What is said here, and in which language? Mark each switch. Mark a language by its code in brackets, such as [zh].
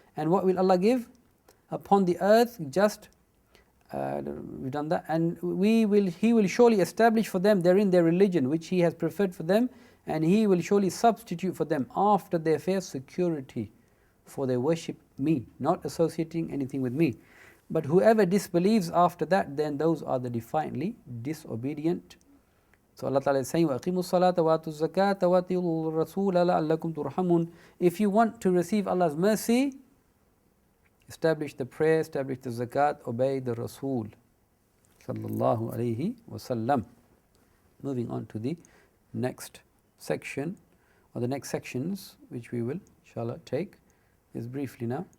[en] And what will Allah give? Upon the earth, just, we've done that, and He will surely establish for them therein their religion, which He has preferred for them, and He will surely substitute for them after their fair security. For they worship Me, not associating anything with Me. But whoever disbelieves after that, then those are the defiantly disobedient. So Allah Ta'ala is saying, [ar] وَأَقِيمُوا الصَّلَاةَ وَآتُوا الزَّكَاةَ وَأَطِيعُوا الرَّسُولَ لَعَلَّكُمْ تُرْحَمُونَ. [en] If you want to receive Allah's mercy, establish the prayer, establish the zakat, obey the Rasul sallallahu alayhi wasallam. Moving on to the next section, or the next sections, which we will inshallah take, is briefly now.